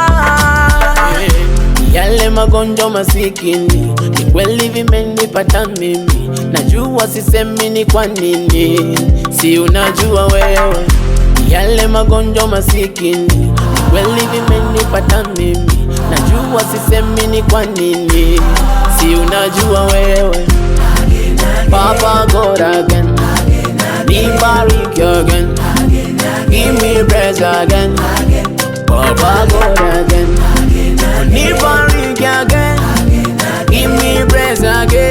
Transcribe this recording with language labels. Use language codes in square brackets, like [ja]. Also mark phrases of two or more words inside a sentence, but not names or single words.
[sw] Yale magonjwa masikini ni kweli vimenipata mimi, najua sisemi ni kwa nini, si unajua wewe. Yale magonjwa masikini ni kweli vimenipata mimi, najua sisemi ni kwa nini, si unajua wewe. [en] Papa God again, nibariki again, give me praise again. Papa God again, nibariki again, give me praise again.